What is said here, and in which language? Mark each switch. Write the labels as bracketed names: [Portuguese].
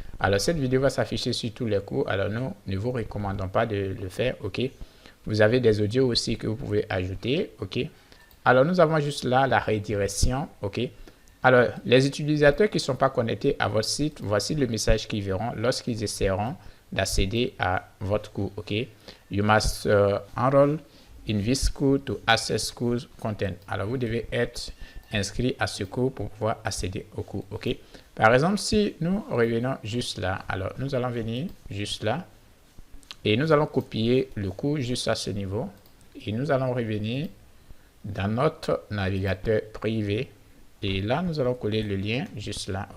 [French] Alors cette vidéo va s'afficher sur tous les cours. Alors nous ne vous recommandons pas de le faire. Ok, vous avez des audios aussi que vous pouvez ajouter. Ok, alors nous avons juste là la redirection. Ok, alors les utilisateurs qui ne sont pas connectés à votre site, voici le message qu'ils verront lorsqu'ils essaieront d'accéder à votre cours. [English] Ok, you must enroll in this course to access course content. [French] Alors vous devez être inscrit à ce cours pour pouvoir accéder au cours. Ok, par exemple, si nous revenons juste là, alors nous allons venir juste là et nous allons copier le cours juste à ce niveau et nous allons revenir dans notre navigateur privé et là nous allons coller le lien juste là.